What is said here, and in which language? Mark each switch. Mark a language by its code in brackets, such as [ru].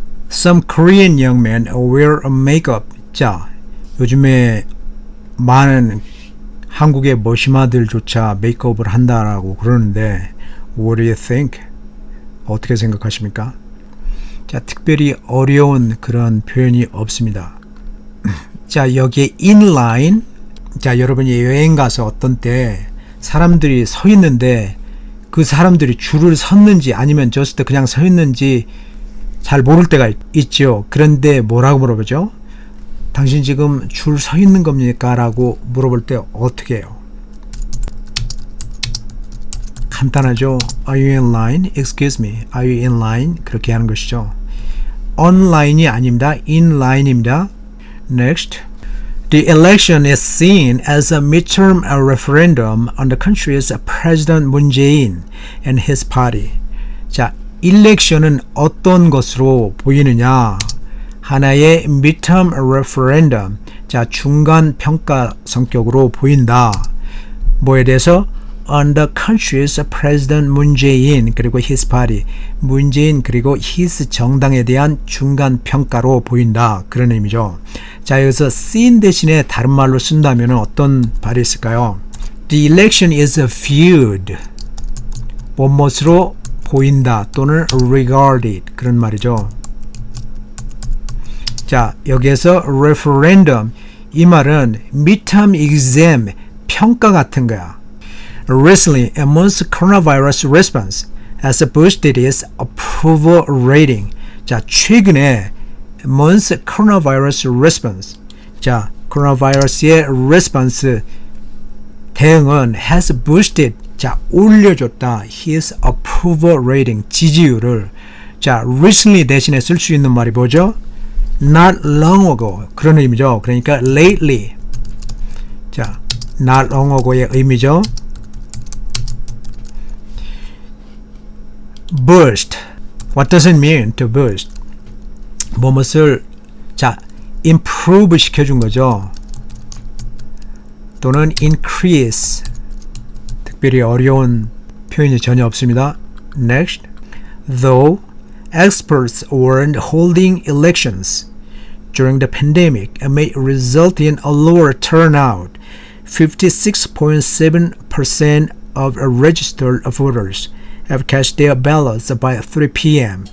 [en] Some Korean young men wear a makeup. [ko] 자, 요즘에 많은 한국의 머시마들조차 메이크업을 한다라고 그러는데 [en] What do you think? [ko] 어떻게 생각하십니까? 자, 특별히 어려운 그런 표현이 없습니다. 자, 여기에 inline. 자, 여러분이 여행 가서 어떤 때 사람들이 서 있는데 그 사람들이 줄을 섰는지 아니면 just 그냥 서 있는지 잘 모를 때가 있죠. 그런데 뭐라고 물어보죠? 당신 지금 줄 서 있는 겁니까? 라고 물어볼 때 어떻게 해요? 간단하죠. [en] Are you in line? Excuse me. Are you in line? [ko] 그렇게 하는 것이죠. online이 아닙니다. in line입니다. [en] Next. The election is seen as a midterm referendum on the country's President Moon Jae-in and his party. [ko] 자, 일렉션은 어떤 것으로 보이느냐? 하나의 midterm referendum, 자, 중간 평가 성격으로 보인다. 뭐에 대해서? [en] On the country's President Moon Jae-in 그리고 his party, [ko] Moon Jae-in 그리고 his 정당에 대한 중간 평가로 보인다. 그런 의미죠. 자, 여기서 seen 대신에 다른 말로 쓴다면 어떤 발이 있을까요? [en] The election is viewed. [ko] 무엇으로 보인다 또는 regarded 그런 말이죠. 자, 여기에서 referendum 이 말은 midterm exam 평가 같은 거야. [en] Recently, amongst coronavirus response has boosted its approval rating. [ko] 자, 최근에 [en] amongst coronavirus response. [ko] 자, coronavirus의 response 대응은 has boosted. 자, 올려줬다. His approval rating, 지지율을. 자, recently 대신에 쓸 수 있는 말이 뭐죠? [en] Not long ago. [ko] 그런 의미죠. 그러니까 lately. 자, [en] not long ago [ko] 의 의미죠. [en] Boost. What does it mean to boost? [ko] 무엇을 자, improve 시켜준 거죠. 또는 increase. 특별히 어려운 표현이 전혀 없습니다. [en] Next. Though experts warned holding elections during the pandemic may result in a lower turnout, 56.7% of registered voters have cast their ballots by 3 p.m.